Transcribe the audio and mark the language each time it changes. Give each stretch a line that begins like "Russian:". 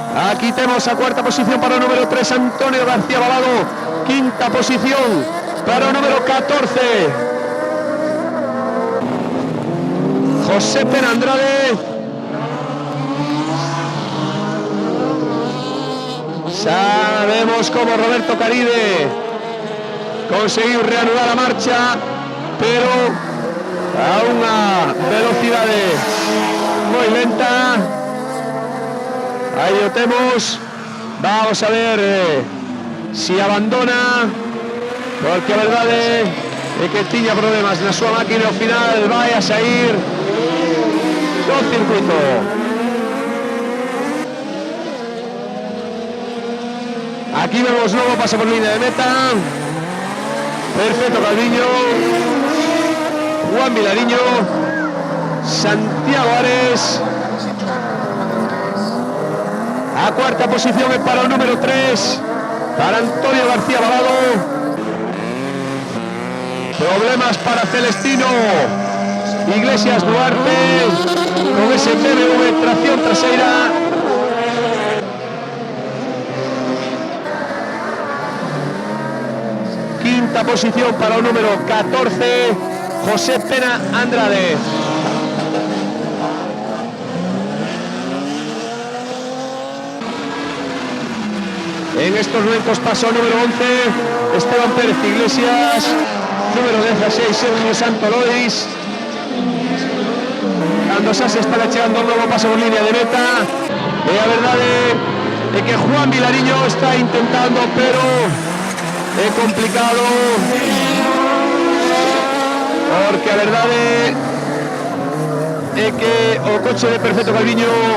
Spanish: Aquí tenemos a cuarta posición para el número 3, Antonio García Balado. Quinta posición para el número 14, José Pena Andrade.
Galician: Sabemos cómo Roberto Caride conseguiu reanudar a marcha, pero a unha velocidade moi lenta. Aí o temos. Vamos a ver si abandona, porque a verdade é que tiña problemas na súa máquina e ao final vai a sair do circuito. Aquí vemos novo paso por línea de meta. Perfecto Calviño, Juan Vilariño, Santiago Ares.
Spanish: A cuarta posición es para el número 3, para Antonio García Balado. Problemas para Celestino Iglesias Duarte con ese BMW tracción trasera. Quinta posición para el número 14, José Pena Andrade. En estos momentos paso número 11, Esteban Pérez Iglesias, número 16, Sergio Santolois.
Galician: Cando xa se está chegando un novo paso por línea de meta. E a verdade é que Juan Vilariño está intentando, pero é complicado, porque a verdade é que o coche de Perfecto Calviño